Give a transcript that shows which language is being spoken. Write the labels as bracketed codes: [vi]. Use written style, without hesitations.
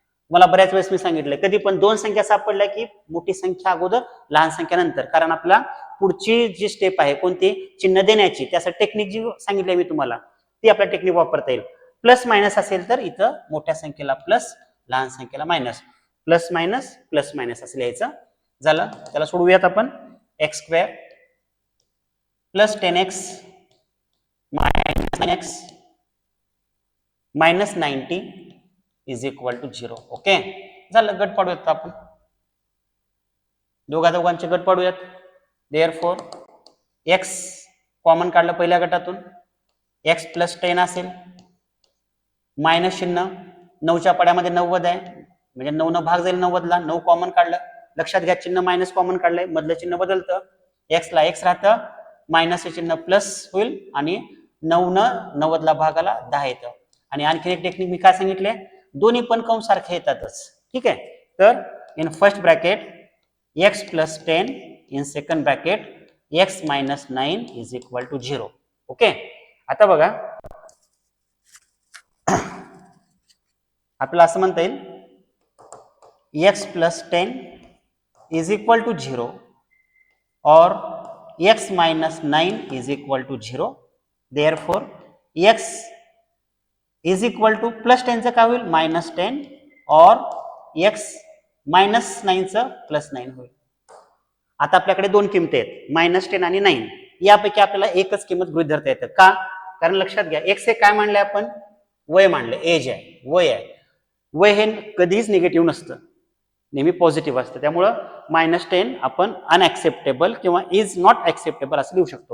[mr] मला बऱ्याच वेळेस मी सांगितलंय, कधी पण दोन संख्या सापडल्या की मोठी संख्या अगोदर लहान संख्या नंतर, कारण आपला पुढची जी स्टेप आहे कोणती, चिन्ह देण्याची, त्यासाठी टेक्निक जी सांगितली मी तुम्हाला ती आपल्या टेक्निक वापरता येईल. प्लस मायनस असेल तर इथं मोठ्या संख्येला प्लस, लहान संख्येला मायनस, प्लस मायनस असं लिहायचं. झालं, त्याला सोडवूयात आपण. [en] X square plus 10x minus 9x minus 90 is equal to 0. [mr] Okay, झालं, गट पाडूयात आपण, दोघांचे गट पाडूयात. देअरफॉर एक्स कॉमन काढलं पहिल्या गटातून, एक्स प्लस 10 असेल, मायनस चिन्ह, 9च्या पाड्यामध्ये 90 आहे, म्हणजे 9 न भाग जाईल 90 ला, 9 कॉमन काढलं, लक्षात घ्या चिन्ह मायनस कॉमन काढलंय, मधलं चिन्ह बदलतं, एक्स ला एक्स राहतं, मायनस चिन्ह प्लस होईल, आणि 9 न 90 ला भागाला 10 येतं. आणि आणखी एक टेक्निक मी काय सांगितले, दोन्ही पण कंस सारखे येतातच. ठीक आहे, तर [en] In first bracket x plus 10, in second bracket x minus 9 is equal to 0. Okay, [mr] आता बघा आपल्याला असं म्हणता येईल, [en] x plus 10 is equal to 0 [hi] और [en] x minus 9 is equal to 0. Therefore x is equal to plus 10 [mr] चं काय होईल [en] minus 10 [hi] और [en] x minus 9 चं plus 9 [mr] होईल. आता आपल्याकडे दोन किमती आहेत, मायनस 10 आणि 9. यापैकी आपल्याला एकच किंमत गृहीत धरता येतं का, कारण लक्षात घ्या x हे काय मानले आपण, वय मानले, एज आहे, वय आहे. वय हे कधीच निगेटिव्ह नसतं, नेहमी पॉझिटिव्ह असतं. त्यामुळं मायनस 10 आपण अनएक्सेप्टेबल किंवा इज नॉट ऍक्सेप्टेबल असं लिहू शकतो.